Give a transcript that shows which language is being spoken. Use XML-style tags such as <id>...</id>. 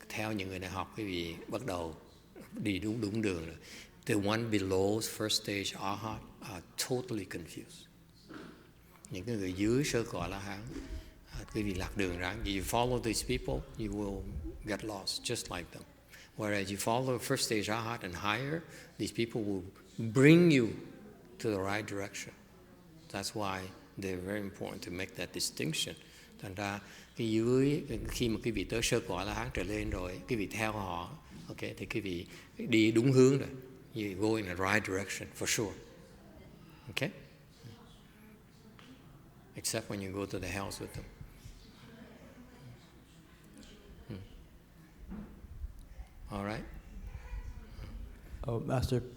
<vi>Theo những người này học, quý vị bắt đầu đi đúng đường rồi.</vi> <en>The one below first stage Arhat are totally confused.</en> <vi>Những cái người dưới sơ quả La Hán, quý vị lạc đường ra.</vi> <en>You follow these people, you will get lost just like them. Whereas you follow first stage Arhat and higher, these people will bring you to the right direction. That's why they're very important to make that distinction.</en> <vi>Thành ra cái dưới, khi mà quý vị tới sơ quả La Hán trở lên rồi, quý vị theo họ, okay, thì quý vị đi đúng hướng rồi.</vi> <en>You go in the right direction for sure. Okay? Except when you go to the hells with them. All right? Oh, Master.</en>